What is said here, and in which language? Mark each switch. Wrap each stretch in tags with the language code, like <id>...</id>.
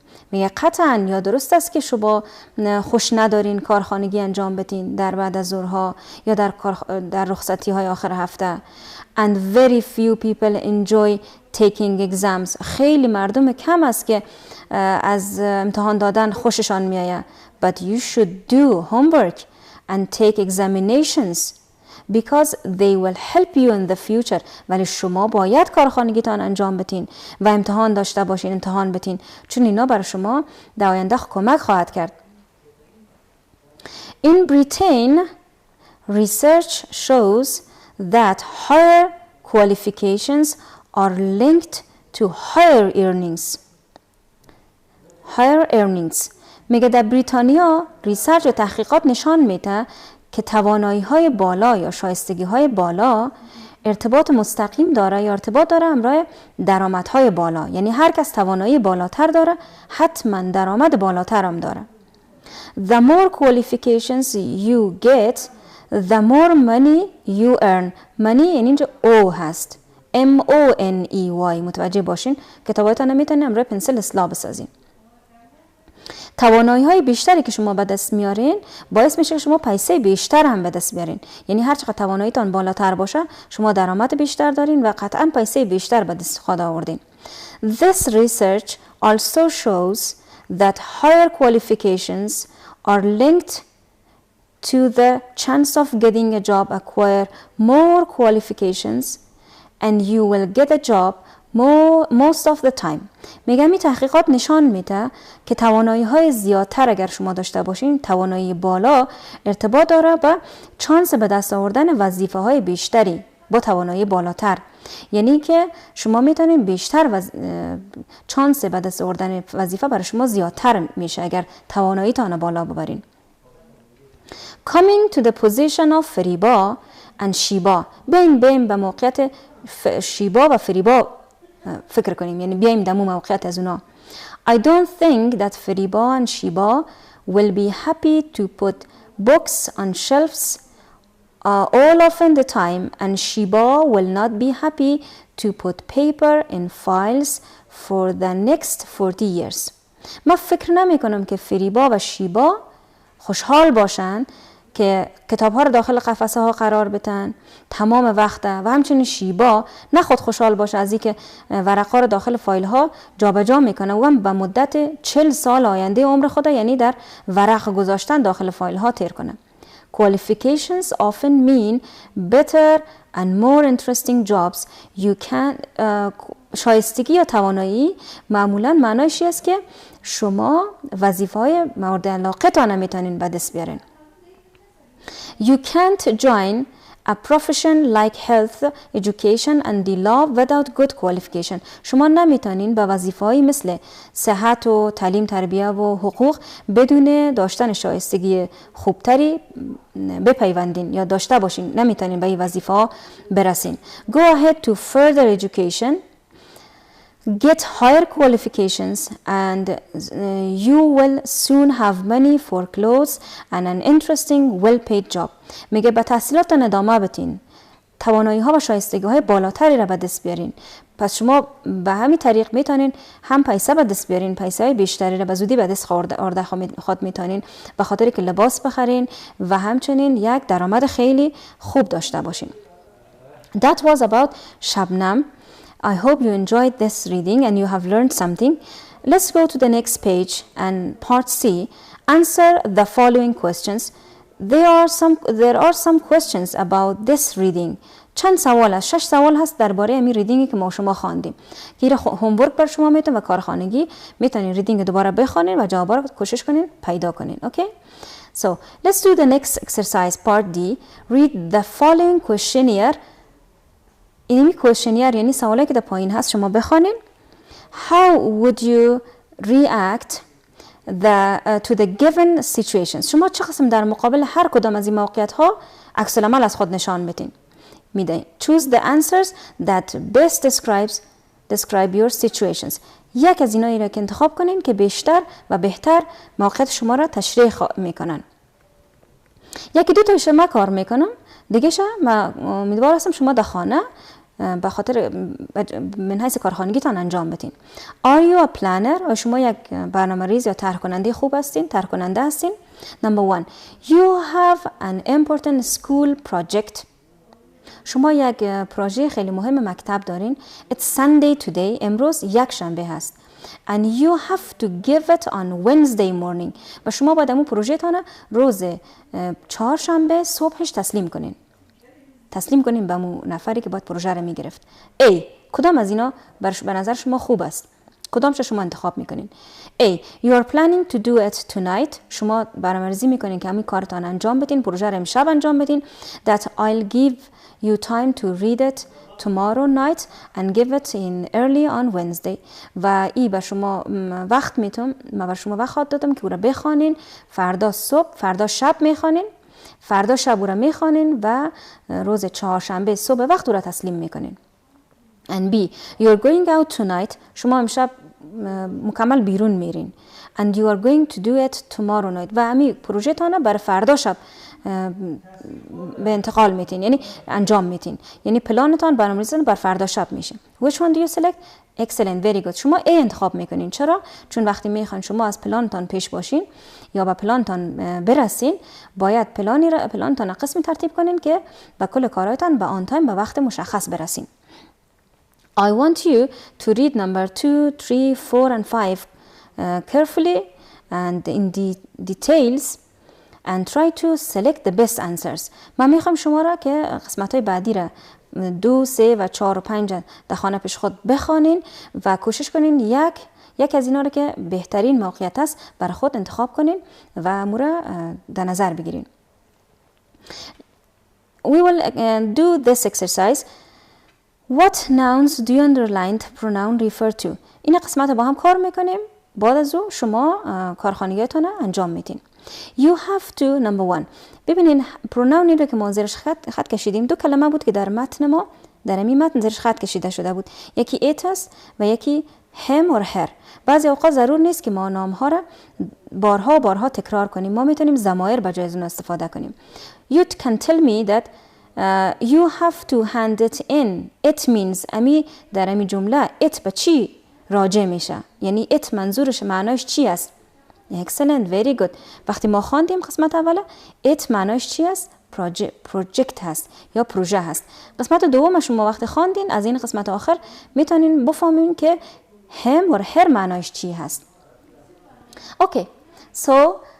<fa>میگه قطعا یا درست است که شما خوش ندارین کارخانگی انجام بدین در بعد از ظهرها یا در رخصتی های آخر هفته.</fa> <en>And very few people enjoy taking exams.</en> <fa>خیلی مردم کم است که از امتحان دادن خوششان میآید.</fa> <en>But you should do homework and take examinations because they will help you in the future.</en> <fa>ولی شما باید کارخانگیتان انجام بدین و امتحان داشته باشین، امتحان بدین، چون اینا برای شما در آینده کمک خواهد کرد.</fa> <en>In Britain, research shows that higher qualifications are linked to higher earnings. Higher earnings.</en> <fa>میگه در بریتانیا ریسرچ و تحقیقات نشان میده که توانایی‌های بالا یا شایستگی‌های بالا ارتباط مستقیم داره یا ارتباط داره همراه درآمدهای بالا. یعنی هر کس توانایی بالاتر داره حتما درآمد بالاتر هم داره.</fa> <en>The more qualifications you get, the more money you earn.</en> <fa>money یعنی اینجا O هست.</fa> <en>M-O-N-E-Y.</en> <fa>متوجه باشین کتابایتان نمیتونین همراه پنسل اصلاح بسازین. توانایی های بیشتری که شما به دست میارین باعث میشه که شما پیسه بیشتر هم به دست بیارین. یعنی هر چقدر تواناییتان بالاتر باشه شما درآمد بیشتر دارین و قطعا پیسه بیشتر به دست خود آوردین.</fa> <en>This research also shows that higher qualifications are linked to the chance of getting a job. Acquire more qualifications and you will get a job most of the time.</en> <fa>میگم این تحقیقات نشان میده که توانایی های زیادتر اگر شما داشته باشین، توانایی بالا ارتباط داره با چانس به دست آوردن وظیفه های بیشتری با توانایی بالاتر. یعنی که شما میتونین بیشتر چانس به دست آوردن وظیفه برای شما زیادتر میشه اگر توانایی تان بالا ببرین.</fa> <en>Coming to the position of Fariba and Sheeba.</en> <fa>بیایم به موقعیت شیبا و فریبا فکر کنیم، یعنی بیایم دمو موقعیت از اونا.</fa> <en>I don't think that Fariba and Sheeba will be happy to put books on shelves all of the time and Sheeba will not be happy to put paper in files for the next 40 years.</en> <fa>من فکر نمی کنم که فریبا و شیبا خوشحال باشن که کتاب ها رو داخل قفسه ها قرار بدن تمام وقته و همچنین شیبا نه خود خوشحال باشه از اینکه ورقا رو داخل فایل ها جابجا میکنه و هم به مدت 40 سال آینده عمر خود یعنی در ورق گذاشتن داخل فایل ها تیر کنه.</fa> <en>Qualifications often mean better and more interesting jobs. You can</en> <fa>شایستگی یا توانایی معمولا معنایش است که شما وظیفه‌های مورد علاقتان میتونین به دست بیارین.</fa> <en>You can't join a profession like health, education and the law without good qualification.</en> <fa>شما نمیتونین به وظیفه‌های مثل صحت و تعلیم تربیه و حقوق بدون داشتن شایستگی خوبتری بپیوندین یا داشته باشین. نمیتونین به این وظیفه‌ها برسین.</fa> <en>Go ahead to further education. Get higher qualifications and you will soon have money for clothes and an interesting well-paid job.</en> <fa>میگه به تحصیلاتتان ادامه بدین. توانایی ها و شایستگی های بالاتری را به دست بیارین. پس شما به همین طریق میتونین هم پیسه به دست بیارین، پیسه های بیشتری را به زودی به دست آورده خود میتونین به خاطر که لباس بخرین و همچنین یک درآمد خیلی خوب داشته باشین.</fa> <en>That was about Shabnam. I hope you enjoyed this reading and you have learned something. Let's go to the next page and part C. Answer the following questions. There are some questions about this reading.</en> <fa>چند سوال است؟ 6 سوال هست درباره همین ریدینگی که ما شما خواندیم. که هومورک بر شما میتون و کارخانگی میتونین ریدینگ دوباره بخونین و جوابا رو کوشش کنین پیدا کنین.</fa> <en>Okay? So, let's do the next exercise part D. Read the following questionnaire.</en> <fa>اینمی کوشنیر یعنی سوالی که در پایین هست شما بخوانین.</fa> <en>How would you react to the given situations.</en> <fa>شما چه قسم در مقابل هر کدام از این موقعیت ها عکس العمل از خود نشان بدین. میدین.</fa> <en>Choose the answers that best describe your situations.</en> <fa>یک از اینایی را که انتخاب کنین که بیشتر و بهتر موقعیت شما را تشریح میکنن. یکی دو تایش ما کار میکنم. دیگه ما امیدوار هستم شما در خانه به خاطر من حیث کارخانگیتان انجام بدین.</fa> <en>Are you a planner؟</en> <fa>شما یک برنامه‌ریز یا طرح کننده خوب هستین؟ طرح کننده هستین؟</fa> <en>Number 1. You have an important school project.</en> <fa>شما یک پروژه خیلی مهم مکتب دارین.</fa> <en>It's Sunday today.</en> <fa>امروز یک شنبه هست.</fa> <en>And you have to give it on Wednesday morning.</en> <fa>و شما باید امون پروژه تانه روز چهارشنبه صبحش تسلیم کنین. تسلیم کنین به امون نفری که باید پروژه رو میگرفت.</fa> <en>A.</en> <fa>کدام از اینا به نظر شما خوب است؟ کدامش شما انتخاب میکنین؟ A.</fa> <en>You are planning to do it tonight.</en> <fa>شما برنامه‌ریزی میکنین که همین کارتان انجام بدین، پروژه رو امشب انجام بدین.</fa> <en>That I'll give you time to read it tomorrow night and give it in early on Wednesday.</en> <fa>و ای به شما وقت میتونم، ما به شما وقت دادم که او را بخوانین. فردا شب میخوانین. فردا شب او را میخوانین و روز چهارشنبه صبح وقت او را تسلیم میکنین.</fa> <en>And B. You're going out tonight.</en> <fa>شما امشب مکمل بیرون میرین.</fa> <en>And you are going to do it tomorrow night.</en> <fa>و امی پروژه تانه برای فردا شب به انتقال میتین، یعنی انجام میتین، یعنی پلانتان برنامه‌ریزی بر فردا شب میشه.</fa> <en>Which one do you select? Excellent, very good.</en> <fa>شما A انتخاب میکنین. چرا؟ چون وقتی میخواین شما از پلانتان پیش باشین یا به پلانتان برسین، باید پلانتان قسمی ترتیب کنین که به کل کارهایتان به آن تایم به وقت مشخص برسین.</fa> <en>I want you to read number 2, 3, 4 and 5 carefully and in details and try to select the best answers.</en> <fa>من میخوام شما را که قسمت‌های بعدی را 2, 3 و 4 و 5 در خانه پیش خود بخوانین و کوشش کنین یک از اینا را که بهترین موقعیت است برای خود انتخاب کنین و مورا در نظر بگیرین.</fa> <en>We will do this exercise. What nouns do you underlined pronoun refer to?</en> <fa>این قسمت با هم کار میکنیم. بعد از او شما کارخانگیتون انجام میدین.</fa> <en>You have to number 1.</en> <fa>ببینین پروناونی رو که ما زیرش خط کشیدیم، دو کلمه بود که در متن ما در این متن زیرش خط کشیده شده بود. یکی it است و یکی</fa> <en>him or her.</en> <fa>بعضی اوقات ضرور نیست که ما نامها را بارها تکرار کنیم. ما میتونیم ضمایر به جای از اون استفاده کنیم.</fa> <en>You can tell me that you have to hand it in. It means</en> <fa>امی در امی جمله it به چی راجع میشه؟ یعنی it منظورش معناش چی است؟</fa> <en>Excellent, very good.</en> <fa>وقتی ما خواندیم قسمت اوله it معناش چی است؟ project هست یا پروژه هست. قسمت دوم شما وقتی خواندین از این قسمت آخر میتونین بفهمین که</fa> <en>him or her</en> <fa>معناش چی هست.</fa> <en>Okay, so</en>